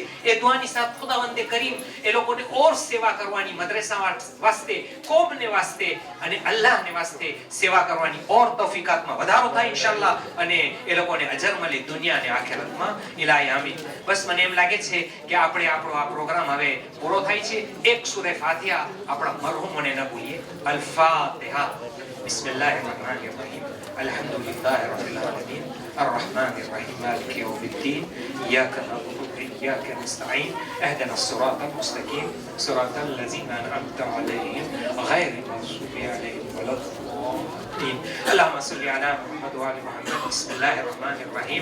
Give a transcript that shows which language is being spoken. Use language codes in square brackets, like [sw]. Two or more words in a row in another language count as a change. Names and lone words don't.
[gu] એ દુઆની સાથ ખુદાવંદે કરીમ એ લોકોને ઓર સેવા કરવાની, મદ્રેસા વાસ્તે, કોમને વાસ્તે અને અલ્લાહને વાસ્તે સેવા કરવાની ઓર તૌફીકાતમાં વધારો થાય ઇન્શાઅલ્લાહ, અને એ લોકોને અજર મળે દુનિયા અને આખિરતમાં. [ar] إلهي آمين. [gu] બસ મને એમ લાગે છે કે આપણે આપણો આ પ્રોગ્રામ હવે પૂરો થાય છે. એક સૂરે ફાતિહા આપણા મરહુમોને ન ભૂલીએ. [ar] الفاتحة. بسم الله الرحمن الرحيم. الحمد لله رب العالمين. الرحمن الرحيم مالك يوم الدين إياك نعبد وإياك نستعين اهدنا الصراط المستقيم صراط الذين أنعمت عليهم غير المغضوب عليهم ولا الضالين. اللهم صل على محمد وآل محمد. بسم الله الرحمن الرحيم.